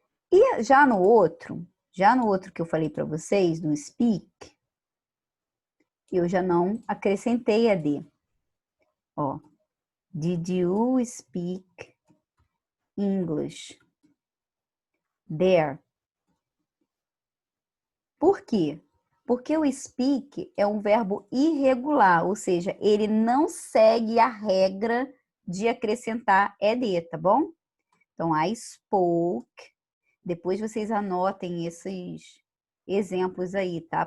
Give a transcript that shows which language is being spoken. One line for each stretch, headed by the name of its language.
Portuguese: E já no outro que eu falei para vocês, no speak, eu já não acrescentei ed.
English: Ó, did you speak English there?
Portuguese: Por quê? Porque o speak é um verbo irregular, ou seja, ele não segue a regra de acrescentar ed, tá bom? Então,
English: I spoke.
Portuguese: Depois vocês anotem esses exemplos aí, tá?